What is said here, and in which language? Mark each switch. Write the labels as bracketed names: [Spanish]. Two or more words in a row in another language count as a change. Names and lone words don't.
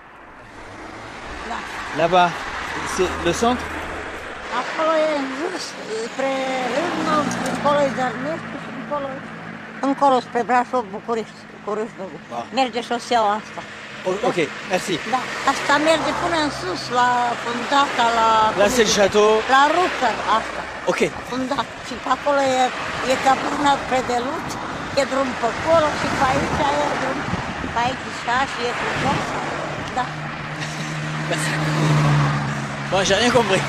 [French] Là-bas, c'est le centre? [Romanian] Acolo e în jos, spre Râmnă, încolo e Zărnescu și încolo spre Brașov, București, cu Râșnău. Merge șoseaua asta. [French] Ok, merci. [Romanian] Da, asta merge până în sus, la fundata, la... [French] Là c'est le château. [Romanian] La Rucăr, asta. Ok. Fundat. Și pe acolo e capuna spre Delut, e drum pe acolo și pe aici e drum. Pe aici și e frumos. Da. [French] Bon, j'ai rien compris.